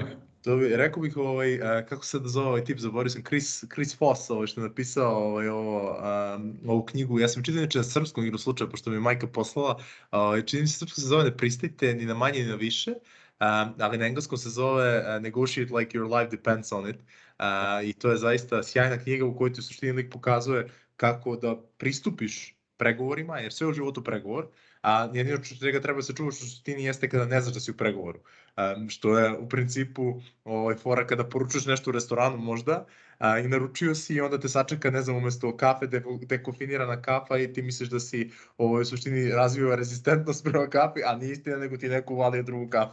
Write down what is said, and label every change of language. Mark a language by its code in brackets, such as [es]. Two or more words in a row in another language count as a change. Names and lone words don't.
[sr] Rekao bih, kako se da zove ovaj tip, zaboravio sam, Chris Voss, što je napisao ovu knjigu. Ja sam čitao na srpskom igru slučaja, pošto mi je majka poslala, čini mi se srpsko se zove Ne pristajte ni na manje ni na više, ali na engleskom se zove Negotiate like your life depends on it. I to je zaista sjajna knjiga u kojoj ti u suštini lik pokazuje kako da pristupiš pregovorima, jer sve u životu pregovor, a jedino čega treba se čuvaš u suštini jeste kada ne znaš da si u pregovoru. što je u principu fora kada poručuješ nešto u restoranu možda i naručio si i onda te sačeka, ne znam, umesto kafe dekofinirana kafa i ti misliš da si u suštini razvio rezistentnost prema kafi, a nije istina nego ti neko uvalio drugu kafu.